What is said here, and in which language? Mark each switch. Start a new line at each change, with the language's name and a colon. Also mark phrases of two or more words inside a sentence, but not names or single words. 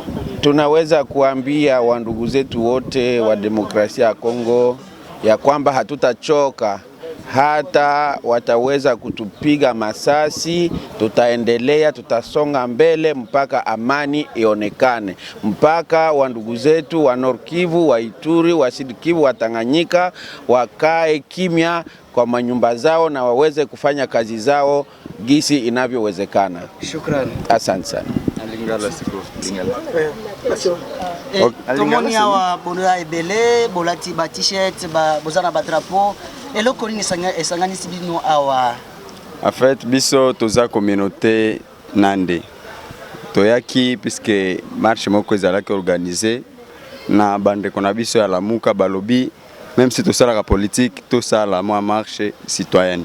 Swahili: Tunaweza kuambia wandugu zetu wote wa demokrasia ya Kongo ya kwamba hatutachoka hata wataweza kutupiga masasi, tutaendelea, tutasonga mbele mpaka amani ionekane, mpaka wandugu zetu wa Nord Kivu, wa Ituri, wa Sud Kivu, wa Tanganyika wakae kimya kwa manyumba zao na waweze kufanya kazi zao gisi inavyowezekana. Shukrani. Asante sana.
Lingala: Tomoni awa bola ebele, bolati ba t-shirt, bozana ba drapeau. Eloko nini esanganisi bino awa?
French: En fait,
Lingala: biso toza communauté Nande. Toyaki puisque marche moko ezalaki organisée na bandeko na biso ya Lamuka balobi,
French: même si
Lingala: tosalaka politique, tosala mwa
French: marche citoyenne.